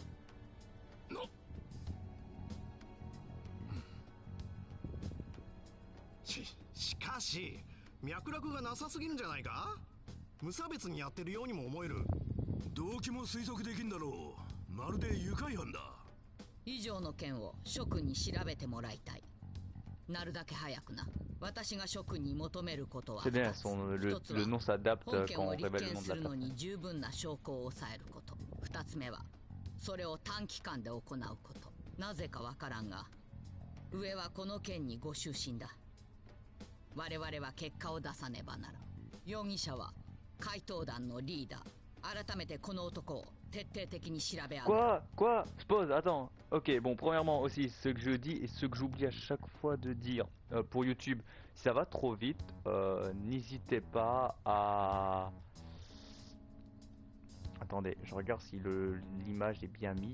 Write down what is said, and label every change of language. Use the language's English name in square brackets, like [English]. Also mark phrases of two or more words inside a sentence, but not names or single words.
[Japanese] しかし脈絡がなさすぎるんじゃないか。無差別にやってるようにも思える。動機も推測できんだろう。まるで愉快犯だ。以上の件を諸君に調べてもらいたい。なるだけ早くな。私が諸君に求めることは2つ。 [French] le nom s'adapte [Japanese] 本件 [French] quand [Japanese] を [French] on [Japanese] 立 [French] révèle le [Japanese] 件 [French] nom [Japanese] す [French] de [Japanese] る [French] la [Japanese] の [French] personne. [Japanese] に十分な証拠を抑えること。2つ目はそれを短期間で行うこと。なぜかわからんが上はこの件にご就寝だ。我々は結果を出さねばならん。容疑者は怪盗団のリーダー改めてこの男を徹底的に調べ上げる。 [French] Quoi? Je pose, attends. Ok, bon, premièrement aussi, ce que je dis et ce que j'oublie à chaque fois de dire pour YouTube, si ça va trop vite, n'hésitez pas à... Attendez, je regarde si l'image est bien mise.